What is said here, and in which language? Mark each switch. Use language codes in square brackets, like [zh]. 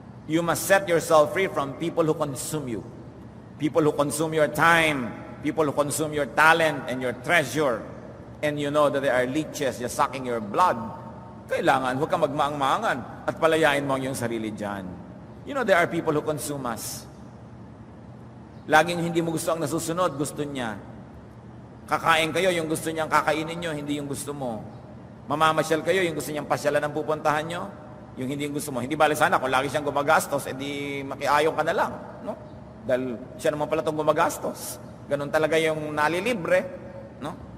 [en] You must set yourself free from people who consume you. People who consume your time, people who consume your talent and your treasure, and you know that they are leeches just sucking your blood. [tl] Kailangan, huwag kang magmaang-maangan at palayain mo ang iyong sarili dyan. [en] You know, there are people who consume us. [tl] Laging hindi mo gusto ang nasusunod, gusto niya. Kakain kayo, yung gusto niyang kakainin nyo, hindi yung gusto mo. Mamamasyal kayo, yung gusto niyang pasyalan ang pupuntahan nyo, yung hindi yung gusto mo. Hindi bali sana, kung lagi siyang gumagastos, edi makiayong ka na lang. No? Dahil siya naman pala itong gumagastos. Ganun talaga yung nalilibre. No?